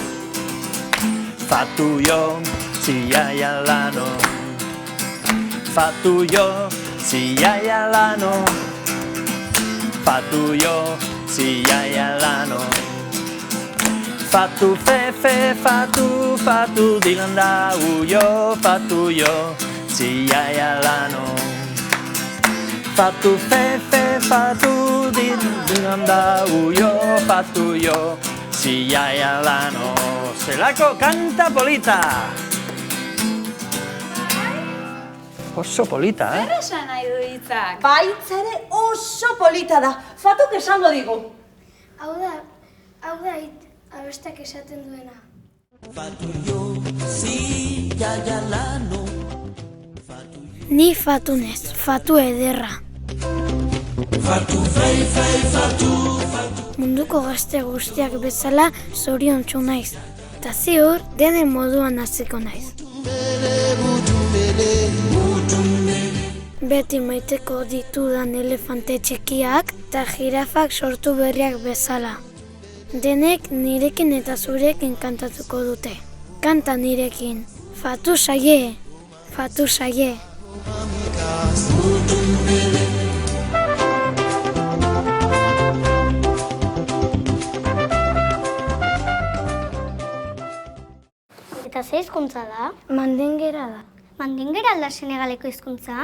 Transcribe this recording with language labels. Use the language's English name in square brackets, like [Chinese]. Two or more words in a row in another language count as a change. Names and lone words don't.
[Mandingo] Fatuyo, si ya lano. Fatuyo, si ya lano. Fatuyo, si ya lano. Fatu fe fe fatu fatu dilanda uyo fatuyo, si ya lano. Fatu fe fe fatu dilanda uyo fatuyo, si ya lano. [Basque] Zelako kanta polita! Oso polita, eh? Zer esan nahi du hitzak? Baitza ere oso polita da. Fatuk esango digu. Hau da, abestak esaten duena. [Mandingo] Fatuyo, si ya lano. [Basque] Ni fatunez, fatu ederra. [Mandingo] Fatu fai fai fatu fatu. [Basque] Munduko gazte guztiak bezala zoriontsu naiz. Eta ziur, denen moduan hasiko naiz. Beti maiteko ditudan elefante txikiak eta jirafak sortu berriak bezala. Denek nirekin eta zurekin kantatuko dute. Kanta nirekin. [Mandingo] Fatu saie, fatu saie. [Basque] Eta ze hizkuntza da? Mandingera da. Mandingera alda Senegaleko hizkuntza?